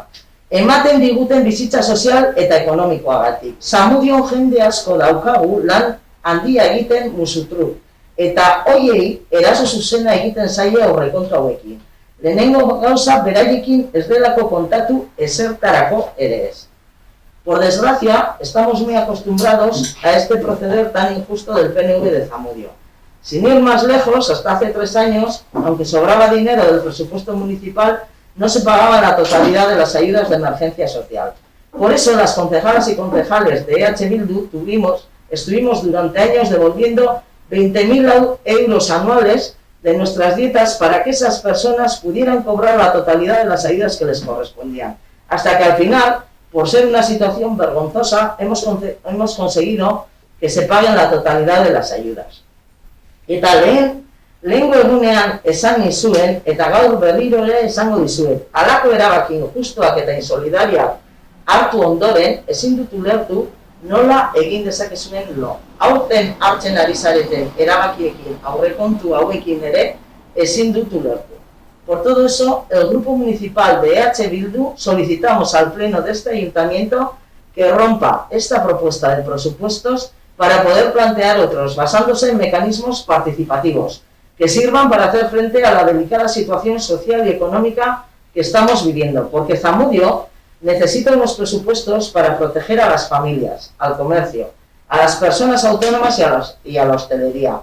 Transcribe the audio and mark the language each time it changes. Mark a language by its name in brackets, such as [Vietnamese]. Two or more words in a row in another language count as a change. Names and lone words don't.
[Basque] Ematen diguten bizitza sozial eta ekonomikoagatik. Zamudion jende asko daukagu lan handia egiten musutru. Eta hoiei eraso zuzena egiten zaie aurrekontu hauekin. Lehenengo gauza beraiekin ez delako kontatu ezertarako ere ez. [Spanish] Por desgracia, estamos muy acostumbrados a este proceder tan injusto del PNV de Zamudio. Sin ir más lejos, hasta hace 3 años, aunque sobraba dinero del presupuesto municipal, no se pagaba la totalidad de las ayudas de emergencia social. Por eso las concejalas y concejales de EH Bildu estuvimos durante años devolviendo 20.000 euros anuales de nuestras dietas para que esas personas pudieran cobrar la totalidad de las ayudas que les correspondían. Hasta que al final, por ser una situación vergonzosa, hemos conseguido que se paguen la totalidad de las ayudas. [Basque] Eta lehengo egunean esan nizuen, eta gaur berriro ere esango dizuet, halako erabakin justuak eta insolidariak hartu ondoren, ezin dut ulertu nola egin dezakezuen lo. Aurten hartzen ari zareten erabakiekin, aurrekontu hauekin ere, ezin dut ulertu. [Spanish] Por todo eso, el Grupo Municipal de EH Bildu solicitamos al Pleno de este Ayuntamiento que rompa esta propuesta de presupuestos para poder plantear otros, basándose en mecanismos participativos, que sirvan para hacer frente a la delicada situación social y económica que estamos viviendo, porque Zamudio necesita unos presupuestos para proteger a las familias, al comercio, a las personas autónomas y a la hostelería.